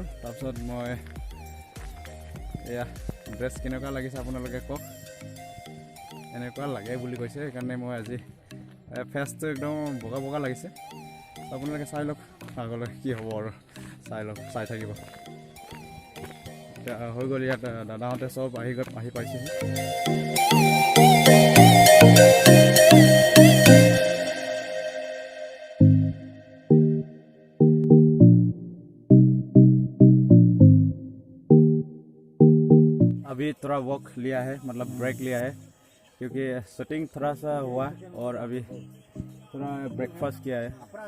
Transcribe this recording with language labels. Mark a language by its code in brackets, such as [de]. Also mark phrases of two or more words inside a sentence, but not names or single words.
[as] তাৰপিছত মই এয়া ড্ৰেছ কেনেকুৱা লাগিছে আপোনালোকে কওক, এনেকুৱা লাগে বুলি কৈছে, সেইকাৰণে মই আজি ফেচটো একদম বগা বগা লাগিছে, আপোনালোকে চাই লওক আগলৈ কি হ'ব আৰু, চাই থাকিব। হৈ গ'ল ইয়াত দাদাহঁতে চব আহি পাইছেহি। [hi] अभी थोड़ा वॉक लिया है, मतलब ब्रेक लिया है, क्योंकि शूटिंग थोड़ा सा हुआ और अभी थोड़ा ब्रेकफास्ट किया है।